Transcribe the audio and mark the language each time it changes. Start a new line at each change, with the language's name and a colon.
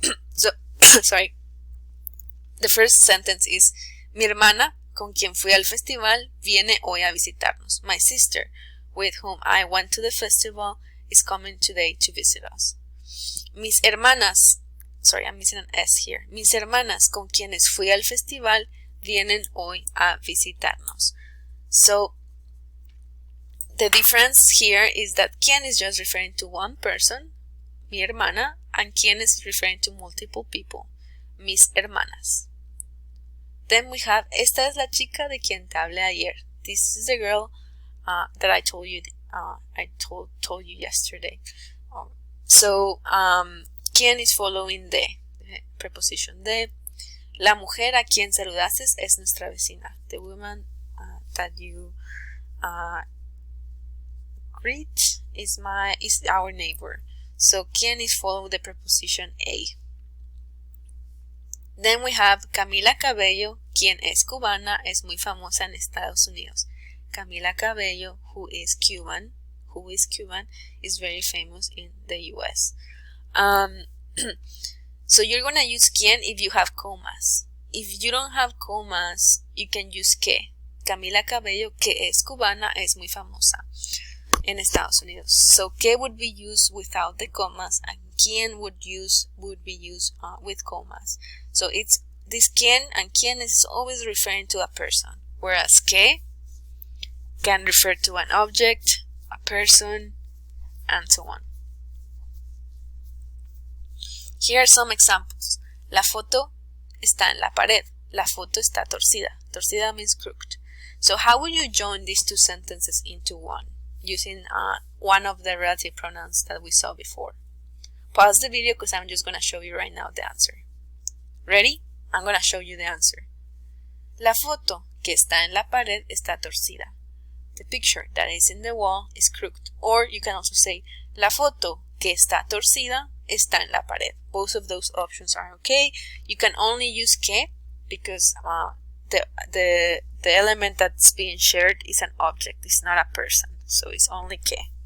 English: So, sorry. The first sentence is,
Spanish: mi hermana, con quien fui al festival, viene hoy a visitarnos.
English: My sister, with whom I went to the festival, is coming today to visit us.
Spanish: Mis hermanas,
English: sorry, I'm missing an S here.
Spanish: Mis hermanas, con quienes fui al festival, vienen hoy a visitarnos.
English: So, the difference here is that quién is just referring to one person,
Spanish: mi hermana,
English: and quién is referring to multiple people,
Spanish: mis hermanas.
English: Then we have,
Spanish: esta es la chica de quien te hablé ayer.
English: This is the girl that I told you told you yesterday. So, quién is following the preposition de.
Spanish: La mujer a quien saludaste es nuestra vecina.
English: The woman that you greet is our neighbor. So quién is following the preposition a. Then we have
Spanish: Camila Cabello, quien es cubana, es muy famosa en Estados Unidos.
English: Camila Cabello, who is Cuban, is very famous in the US. So you're going to use quién if you have comas. If you don't have comas, you can use que.
Spanish: Camila Cabello, que es cubana, es muy famosa en Estados Unidos.
English: So que would be used without the comas, and quién would be used with comas. So it's this quién and quiénes is always referring to a person, whereas que can refer to an object, a person, and so on. Here are some examples.
Spanish: La foto está en la pared. La foto está torcida. Torcida
English: means crooked. So how would you join these two sentences into one? Using one of the relative pronouns that we saw before. Pause the video because I'm just going to show you right now the answer. Ready? I'm going to show you the answer.
Spanish: La foto que está en la pared está torcida.
English: The picture that is in the wall is crooked. Or you can also say,
Spanish: la foto que está torcida está en la pared.
English: Both of those options are okay. You can only use que because the element that's being shared is an object, it's not a person. So it's only que.